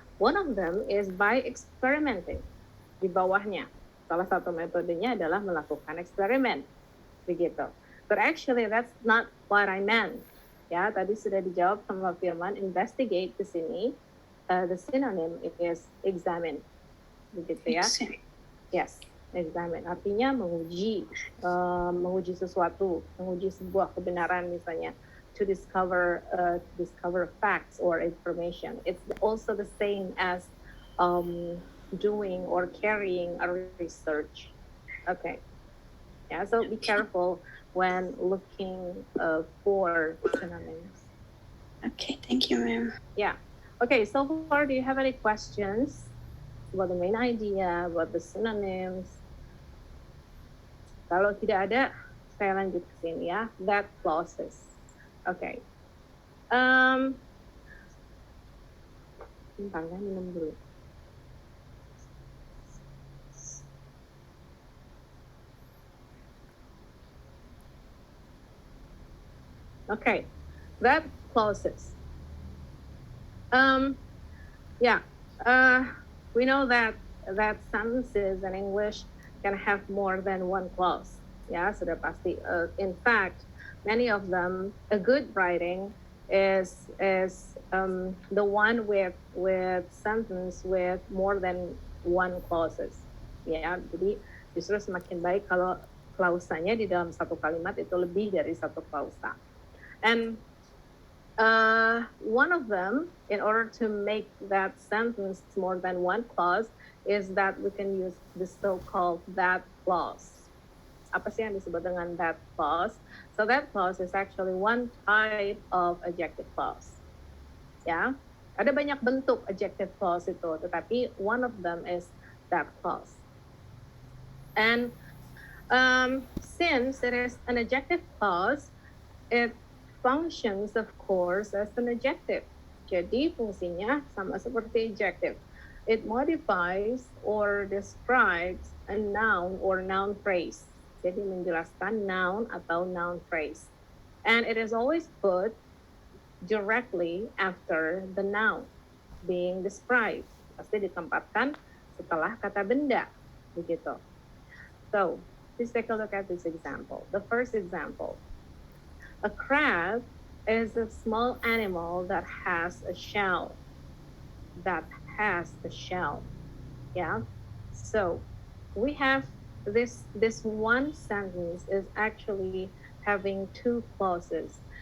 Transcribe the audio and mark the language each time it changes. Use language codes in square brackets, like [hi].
[en] One of them is by experimenting. [id] Di bawahnya salah satu metodenya adalah melakukan eksperimen, begitu. [en] But actually that's not what I meant. [id] Ya, tadi sudah dijawab sama Firman. Investigate di sini, the synonym is examine, begitu ya. [en] Yes, examine. [id] Artinya menguji sesuatu, menguji sebuah kebenaran misalnya. [en] To discover facts or information. It's also the same as doing or carrying a research. Okay. Yeah, so be careful when looking for synonyms. Okay, thank you, Mem. Yeah. Okay, so far, do you have any questions about the main idea, about the synonyms? [id] Kalau tidak ada, saya lanjut ke sini ya. That clauses. Okay. Bentar ya, minum dulu. [en] Okay, that clauses. We know that sentences in English can have more than one clause. Ya, sudah pasti. In fact, many of them, a good writing is the one with sentence with more than one clauses. [id] Ya, jadi justru semakin baik kalau klausanya di dalam satu kalimat itu lebih dari satu klausa. [en] And one of them, in order to make that sentence more than one clause, is that we can use the so-called that clause. [id] Apa sih yang disebut dengan that clause? [en] So that clause is actually one type of adjective clause. [id] Ya, ada banyak bentuk adjective clause itu, tetapi one of them is that clause. [en] And since it is an adjective clause, it functions, of course, as an adjective. Jadi fungsinya sama seperti adjective. It modifies or describes a noun or noun phrase. [id] Jadi menjelaskan noun atau noun phrase. And it is always put [en] directly after the noun being described. [id] Pasti ditempatkan setelah kata benda, begitu. [en] So, please take a look at this example. The first example, a crab is a small animal that has a shell. That has a shell. Yeah. So we have this one sentence is actually having two clauses.